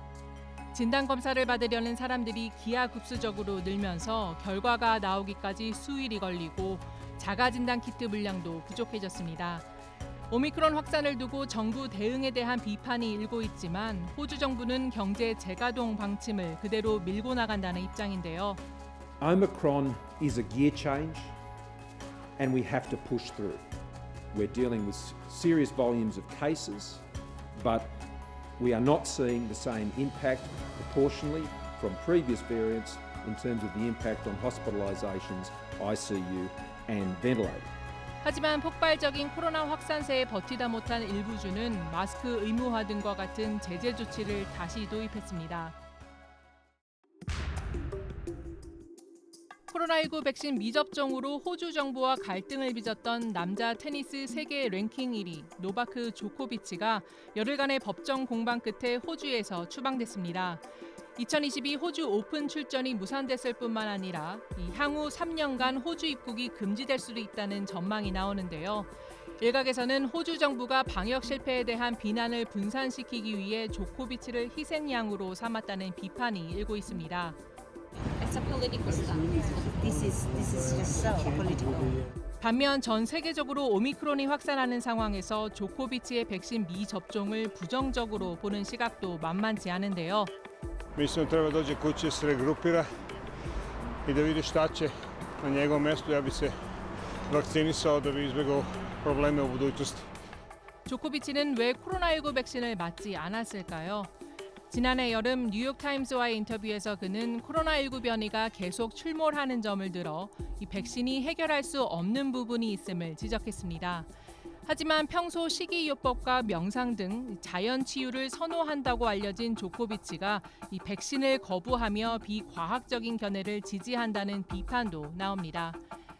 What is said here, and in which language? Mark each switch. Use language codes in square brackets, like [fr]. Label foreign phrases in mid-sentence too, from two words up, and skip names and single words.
[ko] 진단검사를 받으려는 사람들이 기하급수적으로 늘면서 결과가 나오기까지 수일이 걸리고 자가진단 키트 물량도 부족해졌습니다. 오미크론 확산을 두고 정부 대응에 대한 비판이 일고 있지만 호주 정부는 경제 재가동 방침을 그대로 밀고 나간다는 입장인데요. [en] Omicron is a gear change and we have to push through. We're dealing with serious volumes of cases, but we are not seeing the same impact proportionally from previous variants in terms of the impact on hospitalisations, ICU and ventilator. [ko] 하지만 폭발적인 코로나 확산세에 버티다 못한 일부 주는 마스크 의무화 등과 같은 제재 조치를 다시 도입했습니다. 코로나19 백신 미접종으로 호주 정부와 갈등을 빚었던 남자 테니스 세계 랭킹 1위 노바크 조코비치가 열흘간의 법정 공방 끝에 호주에서 추방됐습니다. 2022 호주 오픈 출전이 무산됐을 뿐만 아니라 향후 3년간 호주 입국이 금지될 수도 있다는 전망이 나오는데요. 일각에서는 호주 정부가 방역 실패에 대한 비난을 분산시키기 위해 조코비치를 희생양으로 삼았다는 비판이 일고 있습니다. [en] It's a political stunt. This is just so political. [ko] 반면 전 세계적으로 오미크론이 확산하는 상황에서 조코비치의 백신 미접종을 부정적으로 보는 시각도 만만치 않은데요. [sr] Mislim da treba dođe kući, se regrupira I da vidi šta će na njegovom mjestu. Ja bi se vakcinisao da bi izbjegao probleme u budućnosti. [ko] 조코비치는 왜 코로나19 백신을 맞지 않았을까요? 지난해 여름 뉴욕타임스와의 인터뷰에서 그는 코로나19 변이가 계속 출몰하는 점을 들어 이 백신이 해결할 수 없는 부분이 있음을 지적했습니다. 하지만 평소 식이요법과 명상 등 자연 치유를 선호한다고 알려진 조코비치가 이 백신을 거부하며 비과학적인 견해를 지지한다는 비판도 나옵니다.